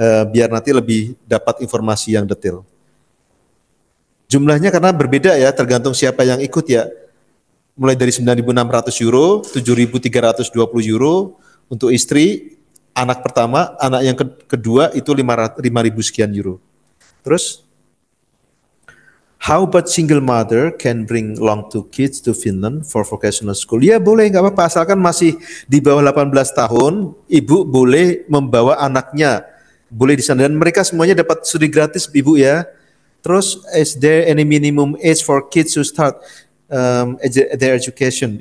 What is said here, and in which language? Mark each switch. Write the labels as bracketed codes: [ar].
[id] Biar nanti lebih dapat informasi yang detail. Jumlahnya karena berbeda ya, tergantung siapa yang ikut ya. Mulai dari 9.600 euro, 7.320 euro untuk istri, anak pertama, anak yang kedua itu 5.000 sekian euro. Terus, [en] how about single mother can bring along two kids to Finland for vocational school? [id] Ya boleh, nggak apa-apa, asalkan masih di bawah 18 tahun, ibu boleh membawa anaknya. Boleh di sana, dan mereka semuanya dapat studi gratis, Ibu ya. Terus, [en] is there any minimum age for kids to start their education?